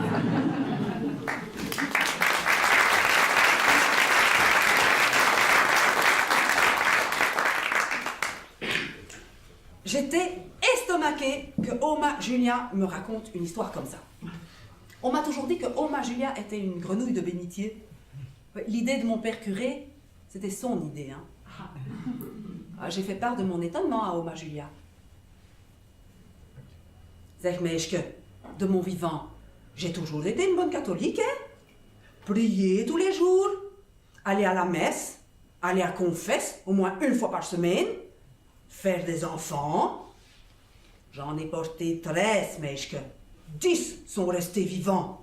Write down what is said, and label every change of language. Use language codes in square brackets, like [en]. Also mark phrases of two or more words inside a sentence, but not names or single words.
[fr] J'étais estomaquée que Oma Julia me raconte une histoire comme ça. On m'a toujours dit que Oma Julia était une grenouille de bénitier. L'idée de mon père curé, c'était son idée. Hein. J'ai fait part de mon étonnement à Oma Julia. [nl] Zeg meisje, [fr] de mon vivant, j'ai toujours été une bonne catholique, hein? Prier tous les jours, aller à la messe, aller à confesse au moins 1 fois par semaine, faire des enfants. J'en ai porté 13, meisje. 10 sont restés vivants.